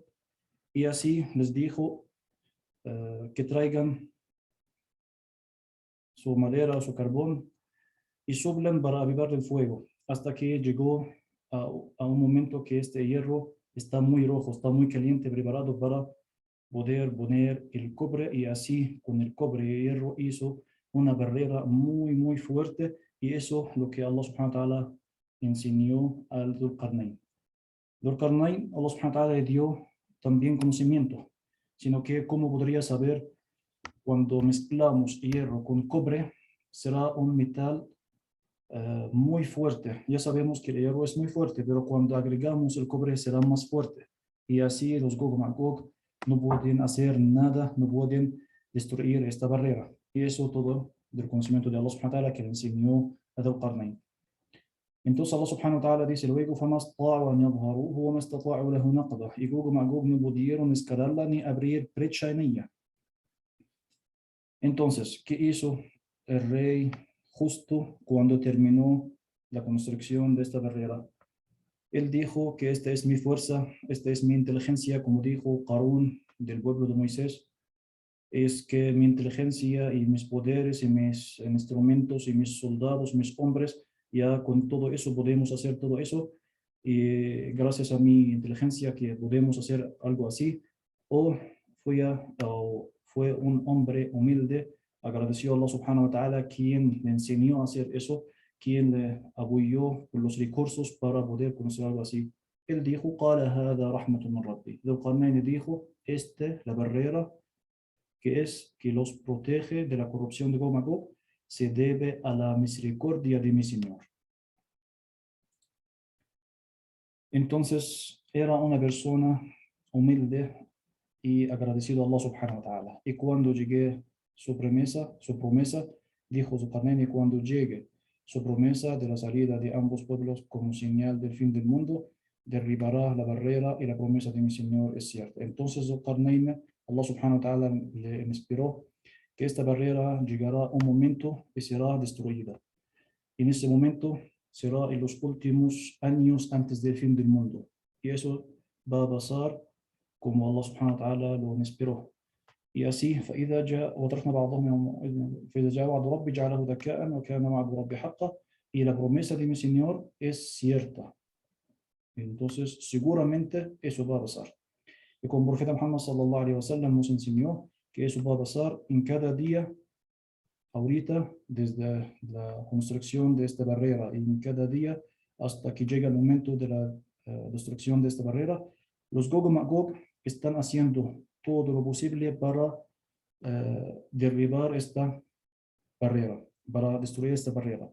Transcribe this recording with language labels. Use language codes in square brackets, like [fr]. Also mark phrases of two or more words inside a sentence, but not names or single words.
[es] Y así les dijo que traigan su madera o su carbón y soplan para avivar el fuego, hasta que llegó a un momento que este hierro está muy rojo, está muy caliente, preparado para poder poner el cobre, y así con el cobre y el hierro hizo una barrera muy, muy fuerte, y eso es lo que [ar] الله سبحانه وتعالى [es] enseñó al Zulqarnain. Zulqarnain, [ar] الله سبحانه وتعالى [es] le dio también conocimiento, sino que cómo podría saber cuando mezclamos hierro con cobre, será un metal muy fuerte. Ya sabemos que el hierro es muy fuerte, pero cuando agregamos el cobre será más fuerte. Y así los Gog Magog no pueden hacer nada, no pueden destruir esta barrera. Y eso todo del conocimiento de [ar] الله سبحانه وتعالى [es] que le enseñó a Zulqarnain. Entonces [ar] الله سبحانه وتعالى [es] dice luego, [ar] فَمَا اسْتَطَاعُوا أَنْ يَظْهَرُوهُ وَمَا اسْتَطَاعُوا لَهُ نَقْبَةً. [es] Y Gog Magog no pudieron escalarla ni abrir brecha en ella. Entonces, ¿qué hizo el rey justo cuando terminó la construcción de esta barrera? Él dijo que esta es mi fuerza, esta es mi inteligencia, como dijo Qarún del pueblo de Moisés, es que mi inteligencia y mis poderes y mis instrumentos y mis soldados, mis hombres, ya con todo eso podemos hacer todo eso, y gracias a mi inteligencia que podemos hacer algo así. O fue un hombre humilde, agradeció a [ar] الله سبحانه وتعالى [es] quien le enseñó a hacer eso, quien le apoyó con los recursos para poder conocer algo así. Él dijo, [ar] قال هذا رحمة من ربي. [es] Zulqarnain dijo, la barrera que es que los protege de la corrupción de Gog Magog, se debe a la misericordia de mi Señor. Entonces era una persona humilde y agradecido a [ar] الله سبحانه وتعالى. [es] Y cuando llegue su promesa, dijo Zulqarnain, y cuando llegue su promesa de la salida de ambos pueblos como señal del fin del mundo, derribará la barrera y la promesa de mi Señor es cierta. Entonces Zulqarnain, [ar] الله سبحانه وتعالى [es] le inspiró que esta barrera llegará un momento y será destruida. En ese momento será en los últimos años antes del fin del mundo. Y eso va a pasar como [ar] الله سبحانه وتعالى [es] lo inspiró. Y así, [ar] فإذا جاء وتركنا بعضهم فإذا جاء وعد ربي جعله دكاء وكان وعد ربي حقا. [es] Y la promesa de mi Señor es cierta. Entonces, seguramente eso va a pasar. Y como el profeta Muhammad [ar] صلى الله عليه وسلم [es] nos enseñó que eso va a pasar en cada día, ahorita, desde la construcción de esta barrera, y en cada día hasta que llega el momento de la destrucción de esta barrera, los Gog y Magog están haciendo todo lo posible para derribar esta barrera, para destruir esta barrera.